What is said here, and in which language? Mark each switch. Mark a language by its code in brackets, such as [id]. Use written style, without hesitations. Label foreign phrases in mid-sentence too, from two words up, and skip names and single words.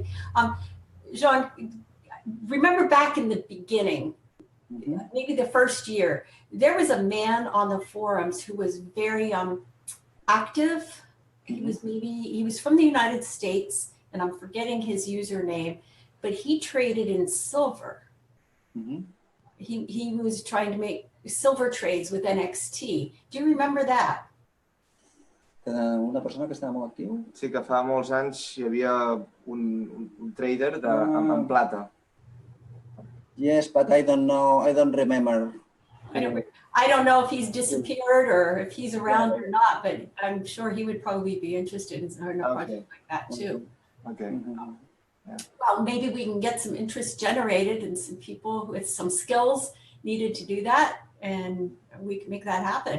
[en] Joan, remember back in the beginning, maybe the first year, there was a man on the forums who was very active. He was from the United States, and I'm forgetting his username, but he traded in silver. He was trying to make silver trades with NXT. Do you remember that? [ca] Una persona que estava molt actiu. Sí, que fa molts anys hi havia un trader en plata. [en] Yes, but I don't know. I don't remember. I don't know if he's disappeared or if he's around or not, but I'm sure he would probably be interested in a project like that too. Okay. Well, maybe we can get some interest generated and some people with some skills needed to do that, and we can make that happen.